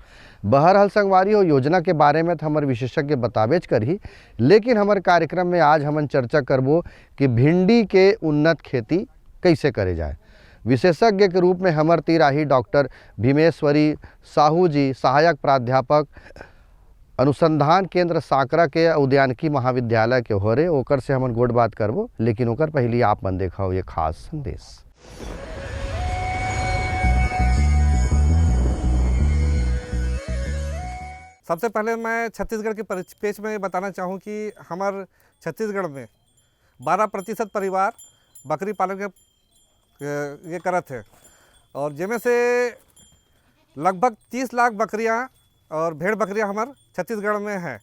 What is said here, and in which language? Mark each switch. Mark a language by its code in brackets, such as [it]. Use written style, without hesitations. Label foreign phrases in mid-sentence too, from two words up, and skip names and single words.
[hne] बहरहाल संगवारी हो योजना के बारे में तो हमारे विशेषज्ञ बताबेच करही, लेकिन हमारे कार्यक्रम में आज हम चर्चा करबो कि भिंडी के उन्नत खेती कैसे करे जाए। विशेषज्ञ के रूप में हमार तीर आही डॉक्टर भीमेश्वरी साहू जी, सहायक प्राध्यापक अनुसंधान केंद्र साकरा के उद्यानिकी महाविद्यालय के होरे। ओकर से हमन गोड़ बात करबो, लेकिन ओकर पहली आप मन देखाओ ये खास संदेश। सबसे पहले मैं छत्तीसगढ़ के परिपेक्ष में बताना चाहूँ कि हमार छत्तीसगढ़ में 12% परिवार बकरी पालन के ये करत है और जिनमें से लगभग 30 लाख बकरियां और भेड़ बकरियां हमार छत्तीसगढ़ में हैं।